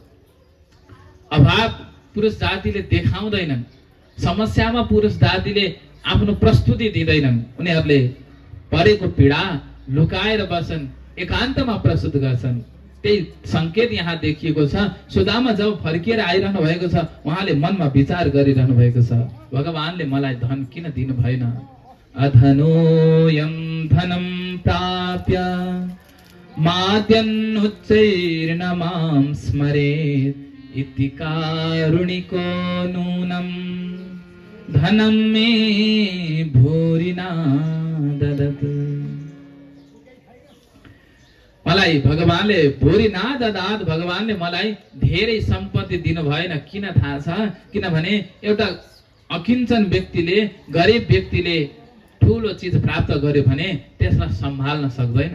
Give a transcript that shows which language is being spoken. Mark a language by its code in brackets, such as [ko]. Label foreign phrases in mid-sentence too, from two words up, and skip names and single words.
[ne] अभाव पुरुष जातिले देखाउँदैनन्, समस्यामा पुरुष जातिले आफ्नो प्रस्तुति दिँदैनन्, उनीहरूले परेको पीडा लुकाएर बस्छन्, एकान्तमा प्रस्तुत गर्छन्। त्यही संकेत यहाँ देखिएको छ। सुदामा जब फर्किएर आइरहनु भएको छ उहाँले मनमा विचार गरिरहनु भएको छ, भगवानले मलाई धन किन दिनु भएन? [sa] अधनोयं धनं प्राप्य माद्यन् उच्चैर्न मां स्मरेत् इति कारुणिको नूनं धनं मे भूरिना ददत्। [ne] मलाई भगवानले [sa] भूरि ना ददात, [ne] भगवानले मलाई धेरै सम्पत्ति दिनु भएन। किन थाहा छ? किनभने एउटा अकिञ्चन व्यक्तिले, गरिब व्यक्तिले ठुलो चिज प्राप्त गर्यो भने त्यसलाई सम्हाल्न सक्दैन।